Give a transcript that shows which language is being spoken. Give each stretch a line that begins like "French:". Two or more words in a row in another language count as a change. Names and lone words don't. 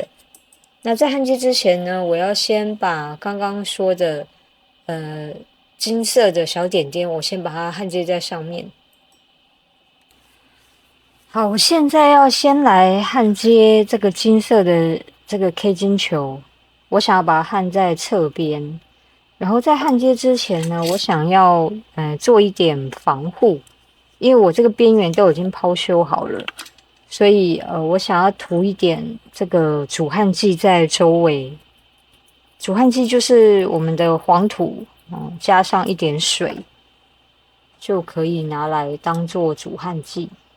Chinese: 那在焊接之前呢，我要先把剛剛說的金色的小點點，我先把它焊接在上面。好，我現在要先來焊接這個金色的這個 K 金球，我想要把它焊在側邊。然後在焊接之前呢，我想要做一點防護，因為我這個邊緣都已經拋修好了，所以我想要塗一點這個煮焊劑在周圍。煮焊劑就是我們的黃土，加上一點水，就可以拿來當做煮焊劑。